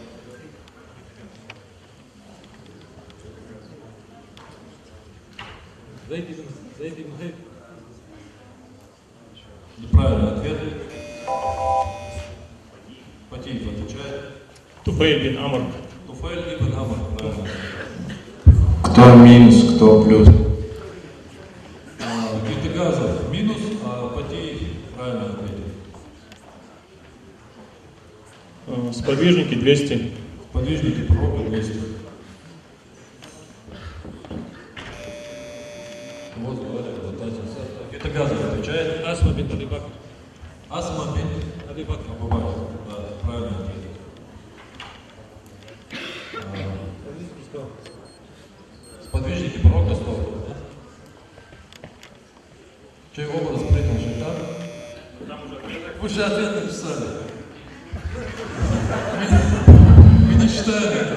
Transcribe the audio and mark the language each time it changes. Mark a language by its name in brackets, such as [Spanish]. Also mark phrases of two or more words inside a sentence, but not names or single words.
[Russian] Неправильный ответ. Патиев отвечает. Туфейль бин Амр. Туфейль ибн Амр, правильно. Кто минус, кто плюс? Гетагазов минус, а Патиев правильно ответил. Сподвижники 200. Сподвижники пророка 200. Вот, говорят, Гетагазов отвечает. Асма бин Аби Бакр. Асма бин Аби Бакр. Абу Бакр. Да, правильно ответил. Сподвижники пророка 100. Да? Чей образ принял шайтан? Вы же ответ написали. Мы не читали это.